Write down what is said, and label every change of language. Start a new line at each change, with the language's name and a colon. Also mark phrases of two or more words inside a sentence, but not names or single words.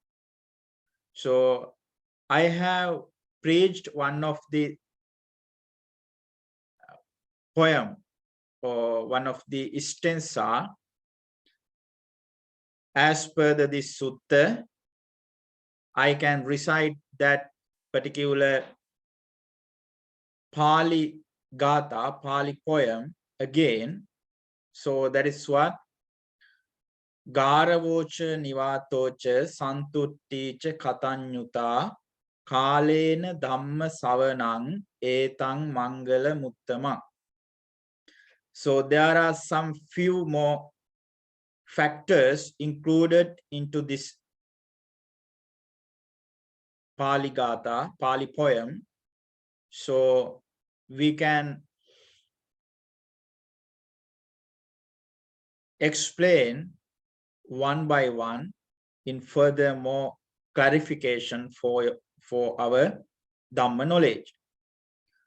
English: So I have preached one of the poem or one of the stanza as per this sutta. I can recite that particular Pali Gatha, Pali poem again. So that is what
Pali: Gāravo ca nivāto ca Santutthī ca kataññutā Kālena Dhamma savanam Etam Mangala muttamam.
English: So there are some few more factors included into this Pali Gatha, Pali poem. So we can explain one by one in furthermore clarification for our Dhamma knowledge.